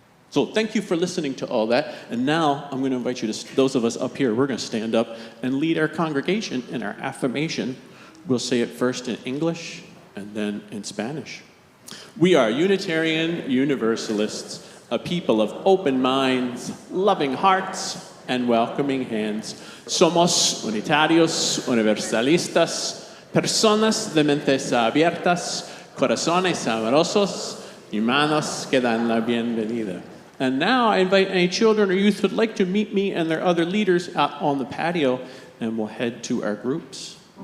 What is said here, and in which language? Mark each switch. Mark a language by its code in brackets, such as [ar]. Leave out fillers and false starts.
[en] So thank you for listening to all that. And now I'm going to invite you to, those of us up here, we're going to stand up and lead our congregation in our affirmation. We'll say it first in English and then in Spanish. We are Unitarian Universalists, a people of open minds, loving hearts, and welcoming hands. [es] Somos unitarios, universalistas, personas de mentes abiertas, corazones amorosos, y manos que dan la bienvenida. [en] And now I invite any children or youth who would like to meet me and their other leaders out on the patio, and we'll head to our groups.